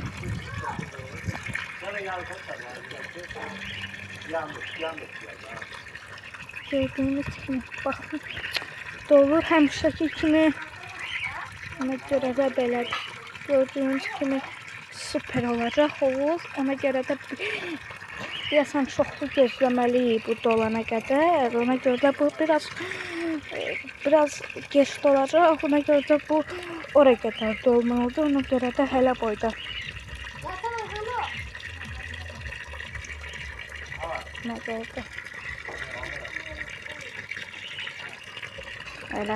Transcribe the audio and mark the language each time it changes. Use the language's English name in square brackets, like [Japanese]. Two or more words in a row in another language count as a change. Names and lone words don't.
[Azerbaijani] Gördüğünüz kimi baxın dolur həmişəki kimi. [Turkish] Ona göre de [Azerbaijani] belə gördüğünüz kimi süper olacaq havuz. [Turkish] Ona göre de [Azerbaijani] deyəsən çoxlu gözləməliyik bu dolana qədər. [Turkish] Ona göre de bu biraz geç dolacaq. Ona göre de [Azerbaijani] bu oraya qədər dolmalıdır. [Turkish] Ona göre de hələ boyda. Ona göre de öyle.